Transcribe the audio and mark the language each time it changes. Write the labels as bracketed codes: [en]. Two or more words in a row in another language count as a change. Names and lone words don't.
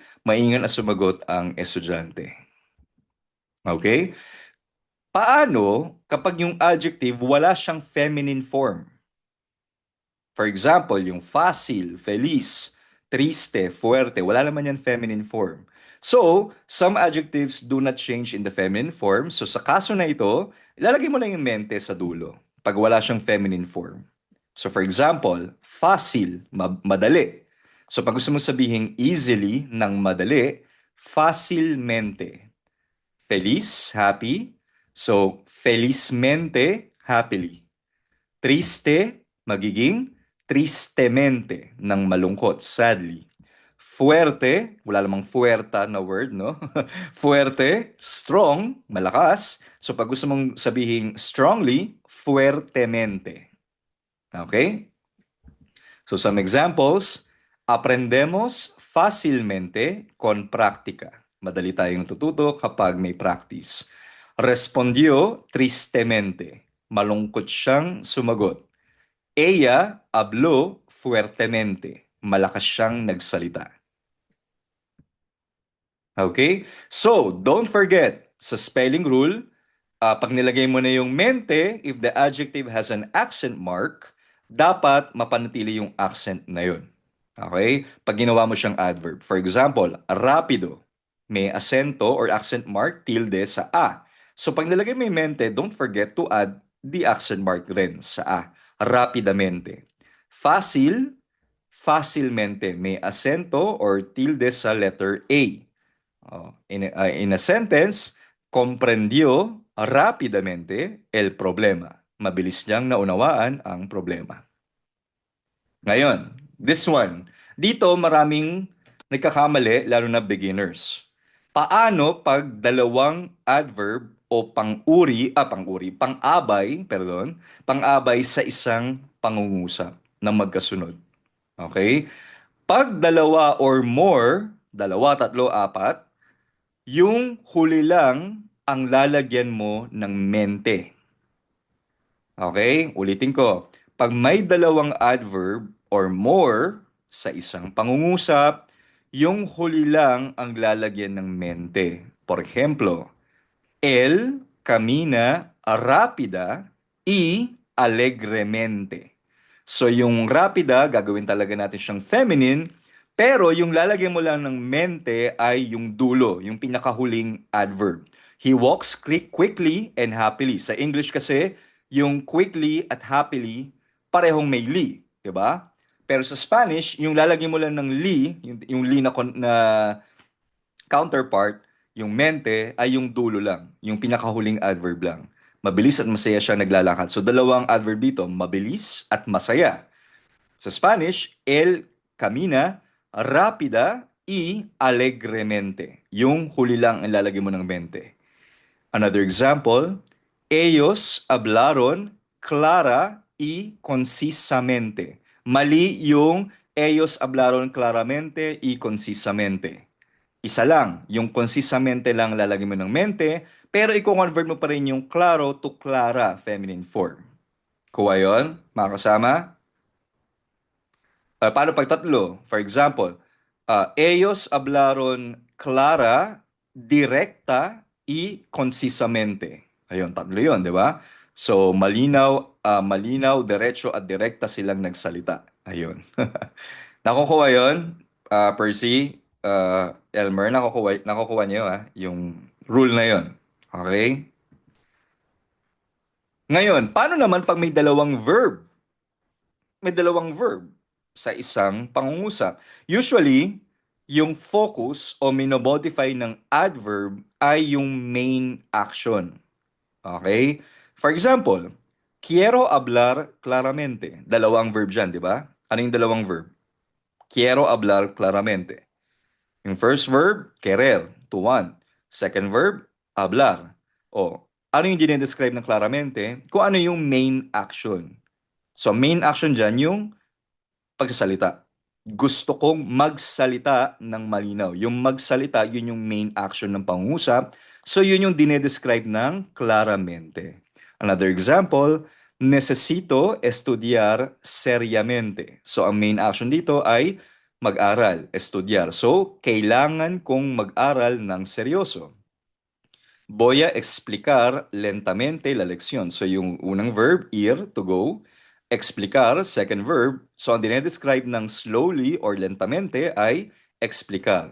[tl] Maingat na sumagot ang estudyante. Okay? Paano kapag yung adjective wala siyang feminine form? [en] For example, [es] yung fácil, feliz, triste, fuerte, [tl] wala naman yan feminine form. [en] So, some adjectives do not change in the feminine form. So, [tl] sa kaso na ito, ilalagay mo lang yung mente sa dulo pag wala siyang feminine form. [en] So, for example, [es] fácil, [tl] madali. So, pag gusto mo sabihin easily ng madali, [es] fácilmente. Feliz, [en] happy. So, felizmente, happily. [es] Triste, [tl] magiging tristemente, ng malungkot, sadly. Fuerte, wala namang fuerta na word, no? [en] Fuerte, strong, malakas. [tl] So pag gusto mong sabihin strongly, fuertemente. [en] Okay? So some examples, [es] aprendemos fácilmente con práctica. [tl] Madali tayong natututo kapag may practice. [es] Respondió tristemente. [tl] Malungkot siyang sumagot. [es] Ella habló fuertemente. [tl] Malakas siyang nagsalita. [en] Okay? So, don't forget, [tl] sa spelling rule, pag nilagay mo na yung mente, [en] if the adjective has an accent mark, [tl] dapat mapanatili yung accent na yun. Okay? Pag ginawa mo siyang adverb. [en] For example, [tl] rapido. May asento or [en] accent mark, [tl] tilde sa a. So pag nilagay mo yung mente, [en] don't forget to add the accent mark [tl] rin sa [en] a. [es] Rapidamente. Fácil, fácilmente. [tl] May asento or tilde sa letter A. Oh, [en] in a sentence, [es] comprendió rápidamente el problema. [tl] Mabilis niyang naunawaan ang problema. Ngayon, [en] this one. [tl] Dito maraming nagkakamali, lalo na beginners. Paano pag dalawang adverb o pang-abay sa isang pangungusap na magkasunod? Okay? Pag dalawa or more, dalawa, tatlo, apat, yung huli lang ang lalagyan mo ng mente. Okay? Ulitin ko. Pag may dalawang adverb or more sa isang pangungusap, yung huli lang ang lalagyan ng mente. [es] Por ejemplo, él camina rápida y alegremente. [tl] So yung rapida, gagawin talaga natin siyang feminine, pero yung lalagyan mo lang ng mente ay yung dulo, yung pinakahuling adverb. [en] He walks quickly and happily. [tl] Sa English kasi, yung quickly at happily, parehong may li, di ba? Pero sa Spanish, yung lalagyan mo lang ng li, yung li na counterpart, yung mente ay yung dulo lang, yung pinakahuling adverb lang. Mabilis at masaya siya naglalakad. So dalawang adverb dito, mabilis at masaya. [es] Sa Spanish, él camina rápida y alegremente. [tl] Yung huli lang ang lalagay mo ng mente. [en] Another example, [es] ellos hablaron clara y concisamente. [tl] Mali yung [es] ellos hablaron claramente y concisamente. [tl] Isa lang, yung concisamente lang lalagay mo ng mente, pero i-convert mo pa rin yung claro to clara, [en] feminine form. [tl] Kuha yun, mga kasama? Paano pag tatlo? [en] For example, [es] ellos hablaron clara, directa y concisamente. [tl] Ayun, tatlo yun, di ba? So, malinaw, diretso at direkta silang nagsalita. Ayun. Nakukuha yun, Percy, Elmer, nakukuha niyo yung rule na yun. Okay? Ngayon, paano naman pag may dalawang verb? May dalawang verb sa isang pangungusap. Usually, yung focus o minobodify ng adverb ay yung [en] main action. Okay? For example, [es] quiero hablar claramente. [tl] Dalawang verb dyan, di ba? Ano yung dalawang verb? [es] Quiero hablar claramente. [en] Yung first verb, querer, to want. Second verb, [es] hablar. [tl] O, ano yung dinedescribe ng claramente? Kung ano yung [en] main action. [tl] So, [en] main action [tl] dyan yung pagsasalita. Gusto kong magsalita ng malinaw. Yung magsalita, yun yung [en] main action [tl] ng pangungusap. So, yun yung dinedescribe ng claramente. [en] Another example, [es] necesito estudiar seriamente. [tl] So, ang [en] main action [tl] dito ay mag-aral, estudiar. So, kailangan kong mag-aral ng seryoso. [es] Voy a explicar lentamente la lección. [tl] So, yung unang verb, ir, [en] to go. [tl] Explicar, [en] second verb. [tl] So, ang dinedescribe ng slowly or lentamente ay explicar.